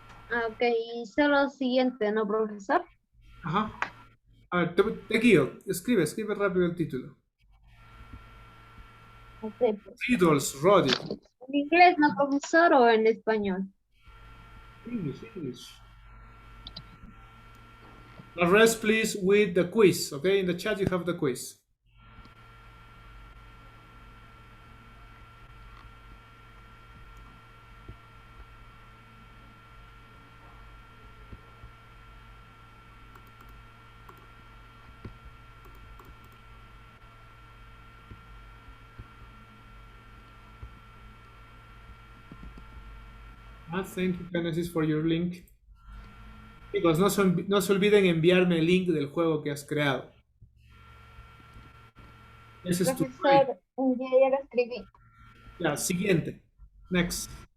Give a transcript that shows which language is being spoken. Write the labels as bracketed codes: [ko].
[es] Ok, y solo siguiente, ¿no, profesor? Ajá. A ver, te guío. Escribe rápido el título. Ok, pues. [en] Riddles, Roddy. [es] ¿En inglés, no, profesor, o en español? [en] English. The rest, please, with the quiz. Okay, in the chat you have the quiz. Thank you, Genesis, for your link. [es] Chicos, no se olviden enviarme el link del juego que has creado. Ese es tu Profesor, ya lo escribí. Ya, siguiente. [en] Next.